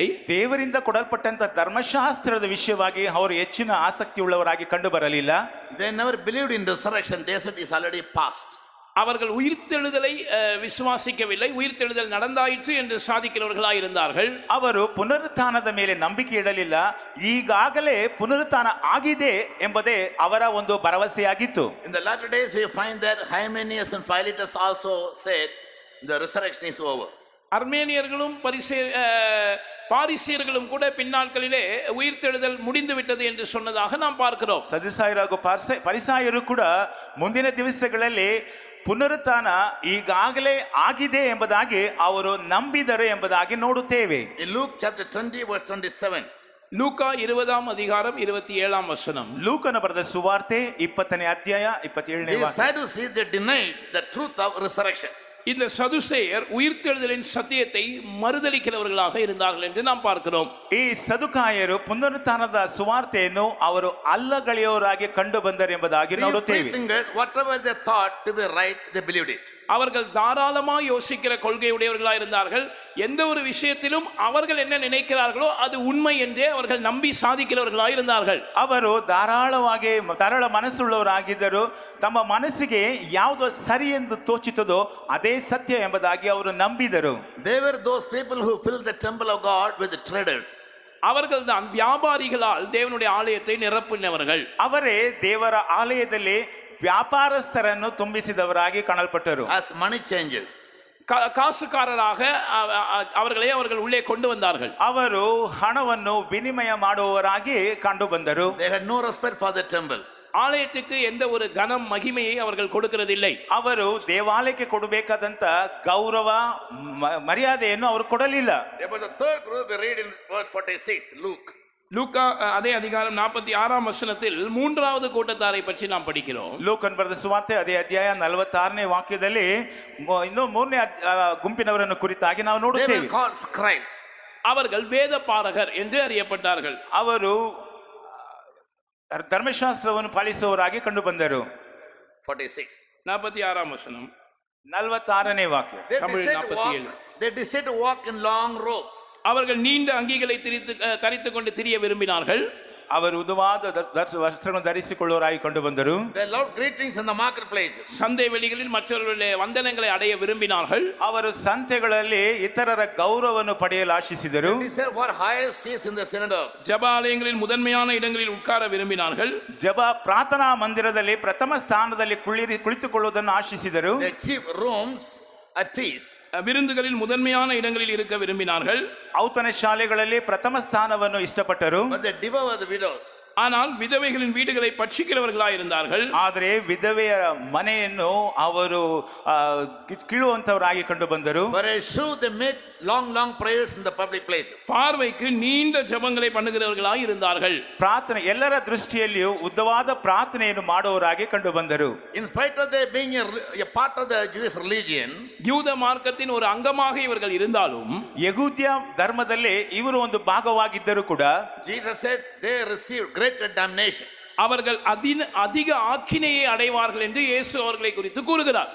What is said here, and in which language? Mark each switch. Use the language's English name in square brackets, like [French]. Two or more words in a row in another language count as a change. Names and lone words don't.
[Kannada] ದೇವರಿಂದ ಕೊಡಲ್ಪಟ್ಟಂತ ಧರ್ಮಶಾಸ್ತ್ರದ ವಿಷಯವಾಗಿ ಅವರು ಹೆಚ್ಚಿನ ಆಸಕ್ತಿ ಉಳ್ಳವರಾಗಿ ಕಂಡು ಬರಲಿಲ್ಲ. [English] They never believed in resurrection. They said it's already past. [Tamil] அவர்கள் உயிர்த்தெழுதலை விசுவாசிக்கவில்லை. உயிர்த்தெழுதல் நடந்தாயிற்று என்று சாதிக்கிறவர்களாக இருந்தார்கள். [Kannada] ಅವರು ಪುನರುತ್ಥಾನದ ಮೇಲೆ ನಂಬಿಕೆ ಇಡಲಿಲ್ಲ. ಈಗಾಗಲೇ ಪುನರುತ್ಥಾನ ಆಗಿದೆ ಎಂಬುದೇ ಅವರ ಒಂದು ಭರವಸೆಯಾಗಿತ್ತು. [English] In the latter days we find that Hymenaeus and Philetus also said the resurrection is over. [Tamil] அர்மேனியர்களும் பாரிசியர்களும் கூட பின்னாட்களிலே உயிர்த்தெழுதல் முடிந்து விட்டது என்று சொன்னதாக நாம் பார்க்கிறோம். [Kannada] ಸದುಸಾಯರು ಹಾಗೂ ಪರಿಸಾಯರು ಕೂಡ ಮುಂದಿನ ದಿವಸಗಳಲ್ಲಿ ಪುನರುತ್ಥಾನ ಈಗಾಗಲೇ ಆಗಿದೆ ಎಂಬುದಾಗಿ ಅವರು ನಂಬಿದರು ಎಂಬುದಾಗಿ ನೋಡುತ್ತೇವೆ. [English] In Luke chapter 20 verse 27. [Tamil] லூக்கா 20ஆம் அதிகாரம் 27ஆம் வசனம். [Kannada] ಲೂಕನ ಬರೆದ ಸುವಾರ್ತೆ 20ನೇ ಅಧ್ಯಾಯ 27ನೇ [English] The [Kannada] ವಾಕ್ಯ. [English] Sadducees, they denied the truth of resurrection. [Tamil] இந்த சதுசேயர் உயிர்த்தெழுதலின் சத்தியத்தை மறுதலிக்கிறவர்களாக இருந்தார்கள் என்று நாம் பார்க்கிறோம். [Kannada] ಈ ಸದುಕಾಯರು ಪುನರುತ್ಥಾನದ ಸುವಾರ್ತೆಯನ್ನು ಅವರು ಅಲ್ಲಗಳೆಯವರಾಗಿ ಕಂಡು ಬಂದರು ಎಂಬುದಾಗಿ ನೋಡುತ್ತೇವೆ. [English] Whatever they thought to be right, they believed it. [Tamil] அவர்கள் தாராளமாக யோசிக்கிற கொள்கையுடையவர்களாக இருந்தார்கள். எந்த ஒரு விஷயத்திலும் அவர்கள் என்ன நினைக்கிறார்களோ அது உண்மை என்றே அவர்கள் நம்பி சாதிக்கிறவர்களாக இருந்தார்கள். [Kannada] ಅವರು ಧಾರಾಳ ಮನಸ್ಸುಳ್ಳವರಾಗಿದ್ದರು. ತಮ್ಮ ಮನಸ್ಸಿಗೆ ಯಾವುದು ಸರಿ ಎಂದು ತೋಚುತ್ತದೋ ಅದೇ ಸತ್ಯ ಎಂಬುದಾಗಿ ಅವರು ನಂಬಿದರು. [English] They were those people who filled the temple of God with the traders. [Tamil] அவர்கள் தான் வியாபாரிகளால் தேவனுடைய ஆலயத்தை நிரப்பினவர்கள். [Kannada] ಅವರೇ ದೇವರ ಆಲಯದಲ್ಲಿ ವ್ಯಾಪಾರಸ್ಥರನ್ನು ತುಂಬಿಸಿದವರಾಗಿ ಕಾಣಲ್ಪಟ್ಟರು. [English] As money changers. [Tamil] காசுக்காரராக அவர்கள் உள்ளே கொண்டு வந்தார்கள். [Kannada] ಅವರು ಹಣವನ್ನು ವಿನಿಮಯ ಮಾಡುವವರಾಗಿ ಕಂಡು ಬಂದರು. [English] They had no respect for the temple. [Tamil] ஆலயத்துக்கு எந்த ஒரு கனம் மகிமையை அவர்கள் கொடுக்கிறதில்லை. [Kannada] ಅವರು ದೇವಾಲಯಕ್ಕೆ ಕೊಡಬೇಕಾದಂತ ಗೌರವ ಮರ್ಯಾದೆಯನ್ನು ಅವರು ಕೊಡಲಿಲ್ಲ. [English] About the third group we read in verse 46, Luke. [Tamil] லூக்கா அதே அதிகாரம் 46ஆம் வசனத்தில் மூன்றாவது கூட்டத்தாரை பற்றி நாம் படிக்கிறோம். [Kannada] ಲೂಕನ್ ಬರೆದ ಸುವಾರ್ತೆ ಅದೇ ಅಧ್ಯಾಯ 46ನೇ ವಾಕ್ಯದಲ್ಲಿ ಇನ್ನು ಮೂರನೇ ಗುಂಪಿನವರನ್ನು ಕುರಿತಾಗಿ ನಾವು ನೋಡುತ್ತೇವೆ. [English] They were called scribes. [Tamil] அவர்கள் வேத பாரகர் என்று அறியப்பட்டார்கள். [Kannada] ಅವರು ಧರ್ಮಶಾಸ್ತ್ರವನ್ನು ಪಾಲಿಸುವವರಾಗಿ ಕಂಡು ಬಂದರು. [Tamil] 46ஆம் வசனம் [Kannada] 46ನೇ ವಾಕ್ಯ. [English] They decided to walk in long robes. [Tamil] அவர்கள் நீண்ட அங்கிகளை தரித்துக் கொண்டு திரிய விரும்பினார்கள். [Kannada] ಅವರು ಉದ್ದವಾದ ವಸ್ತ್ರಗಳನ್ನು ಧರಿಸಿಕೊಳ್ಳುವವರಾಗಿ ಕಂಡು ಬಂದರು. [English] They loved greetings in the marketplaces. [Tamil] சந்தை வெளிகளில் மற்றவர்களுடைய வந்தனங்களை அடைய விரும்பினார்கள். [Kannada] ಅವರು ಸಂತೆಗಳಲ್ಲಿ ಇತರರ ಗೌರವವನ್ನು ಪಡೆಯಲು ಆಶಿಸಿದರು. [English] They said what highest seats in the synagogues. [Tamil] ஜெபாலயங்களில் முதன்மையான இடங்களில் உட்கார விரும்பினார்கள். [Kannada] ಪ್ರಾರ್ಥನಾ ಮಂದಿರದಲ್ಲಿ ಪ್ರಥಮ ಸ್ಥಾನದಲ್ಲಿ ಕುಳಿತುಕೊಳ್ಳುವುದನ್ನು ಆಶಿಸಿದರು. [English] The chief rooms at feast. [Tamil] விருந்துகளில் முதன்மையான இடங்களில் இருக்க விரும்பினார்கள். [Kannada] ಔತಣ ಶಾಲೆಗಳಲ್ಲಿ ಪ್ರಥಮ ಸ್ಥಾನವನ್ನು ಇಷ್ಟಪಟ್ಟರು. [English] But they devoured the widows. [Tamil] ஆனால் விதவைகளின் வீடுகளை பட்சிக்கிறவர்களாக இருந்தார்கள். [Kannada] ಆದರೆ ವಿಧವೆಯ ಮನೆಯನ್ನು ಅವರು ಕೀಳುವಂತವರಾಗಿ ಕಂಡು ಬಂದರು. [English] For a show they make long prayers in the public places. [Tamil] பார்வைக்கு நீண்ட ஜெபங்களை பண்ணுகிறவர்களாக இருந்தார்கள். [Kannada] ಪ್ರಾರ್ಥನೆ ಎಲ್ಲರ ದೃಷ್ಟಿಯಲ್ಲಿಯೂ ಉದ್ದವಾದ ಪ್ರಾರ್ಥನೆಯನ್ನು ಮಾಡುವವರಾಗಿ ಕಂಡು ಬಂದರು. [English] In spite of their being a part of the Jewish religion, [Tamil] யூத மார்க்கத்தின் ஒரு அங்கமாக இவர்கள் இருந்தாலும் [Kannada] ಯಹೂದ್ಯ ಧರ್ಮದಲ್ಲಿ ಇವರು ಒಂದು ಭಾಗವಾಗಿದ್ದರೂ ಕೂಡ [English] Jesus said they received greater damnation. [Tamil] அவர்கள் அதிக ஆக்கினையை அடைவார்கள் என்று இயேசு அவர்களை குறித்து கூறுகிறார்.